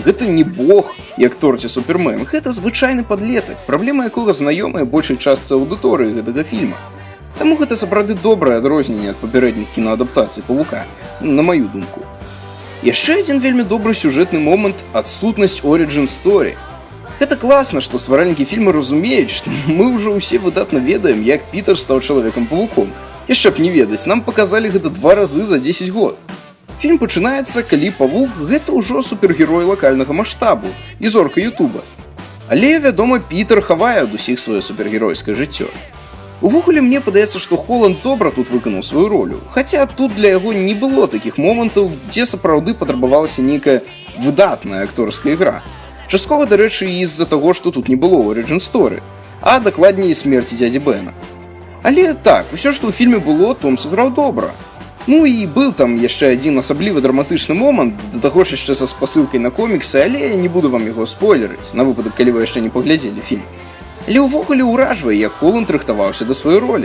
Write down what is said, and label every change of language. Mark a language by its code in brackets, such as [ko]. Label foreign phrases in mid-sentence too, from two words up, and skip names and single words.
[be] Гэта не бог, як Тор ці Супермен. Гэта звычайны падлетак, праблема якога знаёмая большай частцы аўдыторыі гэтага фільма. Таму гэта сапраўды добрае адрозненне ад папярэдніх кінаадаптацый павука, на маю думку. Яшчэ адзін вельмі добры сюжэтны момант – адсутнасць [en] origin story. [be] Гэта класна, што стваральнікі фільма разумеюць, што мы ўжо ўсе выдатна ведаем, як Пітер стаў Чалавекам-павуком. Яшчэ б не ведаць, нам паказалі гэта 2 разы за 10 год. Фільм пачынаецца, калі павук – гэта ўжо супергерой лакальнага маштабу і зорка Ютуба. Але, вядома, Пітер хавае ад усіх сваё супергеройскае жыццё. Увогуле, мне падаецца, што Холланд добра тут выканаў сваю ролю, хаця тут для яго не было такіх момантаў, дзе сапраўды патрабавалася нейкая выдатная акторская ігра. Часткова, дарэчы, і з-за таго, што тут не было [en] origin story, [be] а дакладней смерці дзядзі Бена. Але так, усё, што ў фільме было, Том сыграў добра. Ну і быў там яшчэ адзін асабліва драматычны момант, да таго ж яшчэ са спасылкай на коміксы, але я не буду вам яго спойлерыць, на выпадак, калі вы яшчэ не паглядзелі фільм. Але ўвогуле ўражвае, як Холланд рыхтаваўся да сваёй ролі.